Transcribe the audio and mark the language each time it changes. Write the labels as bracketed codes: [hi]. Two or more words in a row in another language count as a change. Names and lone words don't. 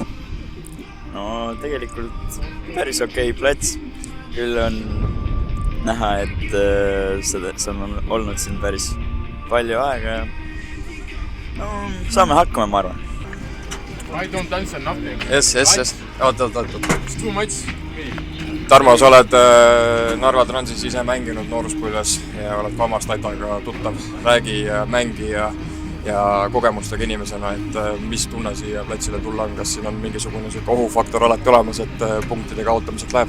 [et] No tegelikult päris okei plats, küll on näha, et see on olnud siin päris palju aega ja no saame hakkama, ma arvan. [en] I don't answer nothing. Yes. Oot. It's too much. [et] Tarmo, sa oled Narva Transis ise mänginud nooruspõlves ja oled Famast Tataga tuttav. Räägi mängi ja kogemustega inimesena, et mis tunne siia platsile tulla on, kas siin on mingisugune ohufaktor alati olemas, et punktide kaotamiselt läheb?